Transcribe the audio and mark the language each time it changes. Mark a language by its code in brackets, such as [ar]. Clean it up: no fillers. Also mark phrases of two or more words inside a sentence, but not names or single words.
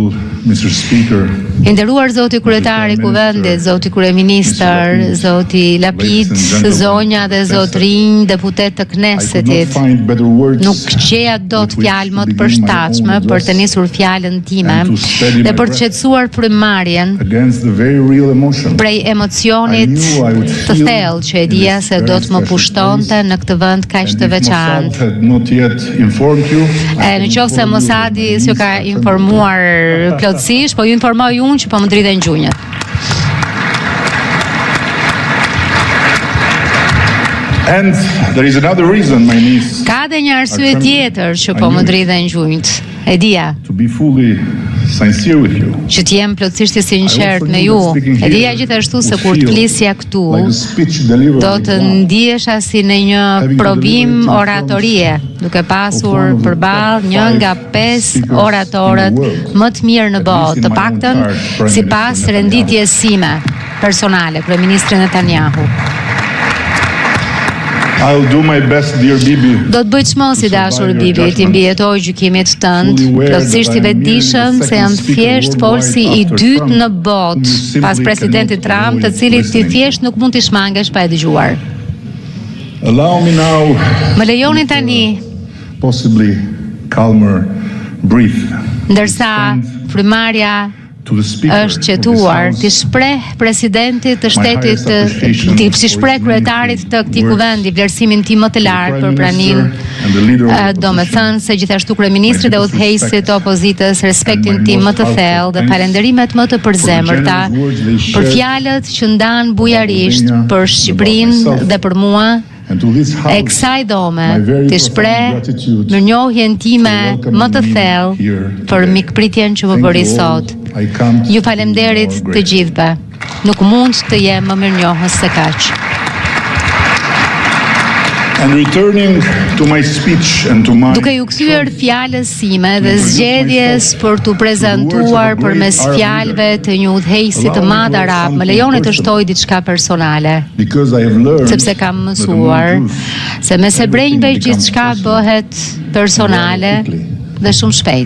[sq] I nderuar Zoti kryetari i kuvendit, Zoti kryeministër, Zoti Lapid, zonja dhe zotrinj deputet të Knesetit, nuk gjeja dot fjalë më të përshtatshme për të nisur fjalën time dhe për të qetësuar frymëmarrjen prej emocionit të thellë që e dija se do të më pushtonte në këtë vend kaq të veçantë. Në qoftë se Mosadi s'ju ka informuar plotësisht, po ju informoj unë që po më driten gjunjët. [en] And there is another reason, my niece. [sq] Ka dhe një arsye tjetër që po më driten gjunjët. E dija. [en] To be fully sincere with you. [sq] Që të jem plotësisht i sinqert me ju. E dija gjithashtu se kur të flisja këtu, do të ndihesha si në një provim oratorie, duke pasur përballë një nga 5 oratorët më të mirë në botë, të paktën sipas renditjes sime personale, kryeministri Netanyahu. [en] I'll do my best, dear Bibi. [sq] Do të bëj çmos si dashur Bibi, ti mbijetoj gjykimit tënd, plotësisht i vetëdijshëm se jam thjesht folsi i dytë në botë pas presidentit Trump, të cilit ti thjesht nuk mund t'i shmangesh pa e dëgjuar. [en] Allow me now. [sq] Më lejoni tani, [en] Possibly calmer breath. [sq] Ndërsa frymarrja është qetuar, ti shpreh presidentit të shtetit, ti si shpreh kryetarit të këtij kuvendi vlerësimin tim më të lartë për praninë, do me thënë se gjithashtu kryeministri dhe udhëheqësit të opozitës respektin tim më të thellë dhe falënderimet më të përzemërta për fjalët që ndan bujarisht për Shqipërinë dhe për mua. E kësaj dhome të shpreh mirënjohjen time më të thellë për mikpritjen që më bëri sot. Ju falemnderit të gjithëve. Nuk mund të jem më mirënjohës se kaq. [en] And returning to my speech and to my [sq] Duke ju kthyer fjalës sime dhe zgjedhjes për t'u prezantuar përmes fjalëve të një udhëheqësi të madh arab, më lejoni të shtoj diçka personale. Sepse kam mësuar se me se brenjve gjithçka bëhet personale dhe shumë shpejt.